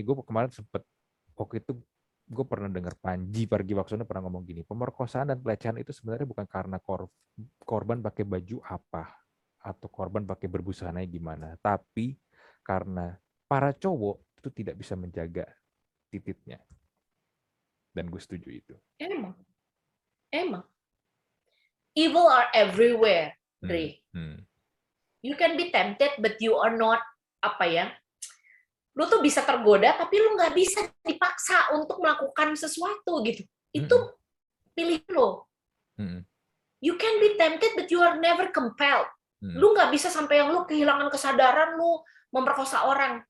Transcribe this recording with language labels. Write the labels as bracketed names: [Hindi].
[Indonesian] Gue kemarin sempat waktu itu gue pernah dengar Panji Pragiwaksono pernah ngomong gini, pemerkosaan dan pelecehan itu sebenarnya bukan karena korban pakai baju apa atau korban pakai berbusana gimana, tapi karena para cowok itu tidak bisa menjaga titiknya. Dan gue setuju itu. Emang. [English] Evil are everywhere, Dre. You can be tempted, but you are not, [Indonesian] lu tuh bisa tergoda, tapi lu nggak bisa dipaksa untuk melakukan sesuatu gitu. Itu pilih lo. [English] You can be tempted, but you are never compelled. [Indonesian] Lu nggak bisa sampai yang lu kehilangan kesadaran, lu memperkosa orang.